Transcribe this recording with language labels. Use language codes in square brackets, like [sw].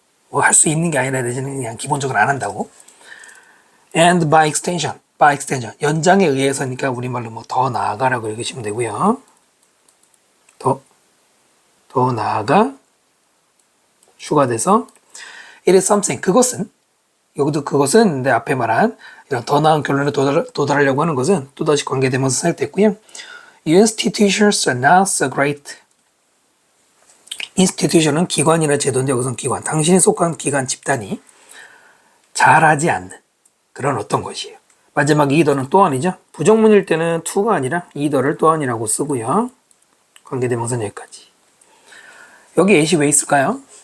[ko] 뭐 할 수 있는 게 아니라 대신에 그냥 기본적으로 안 한다고. And by extension, 연장에 의해서니까 우리말로 뭐 더 나아가라고 읽으시면 되고요. 더 나아가 추가돼서 it is something, 그것은, 여기도 그것은 내 앞에 말한 이런 더 나은 결론에 도달하려고 하는 것은 또다시 관계대명사 사용됐고요. [en] Institutions are not so great. [ko] institution은 기관이나 제도인데 여기서는 기관, 당신이 속한 기관 집단이 잘하지 않는 그런 어떤 것이에요. 마지막 either는 또한이죠. 부정문일 때는 to가 아니라 either를 또한이라고 쓰고요. 관계대명사는 여기까지. 여기 at이 왜 있을까요?